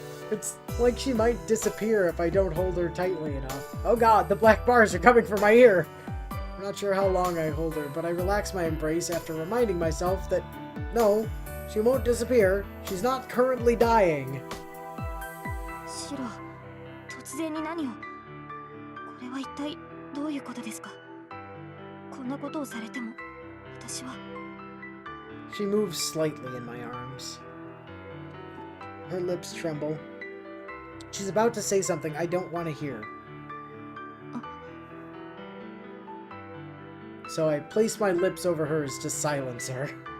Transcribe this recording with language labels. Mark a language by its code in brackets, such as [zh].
[en] It's like she might disappear if I don't hold her tightly enough. Oh god, the black bars are coming for my ear! I'm not sure how long I hold her, but I relax my embrace after reminding myself that, no, she won't disappear. She's not currently dying. [ja] シロ、突然に何を。これは一体どういうことですか。こんなことをされても、私は。 [en] She moves slightly in my arms. Her lips tremble. She's about to say something I don't want to hear. So I place my lips over hers to silence her.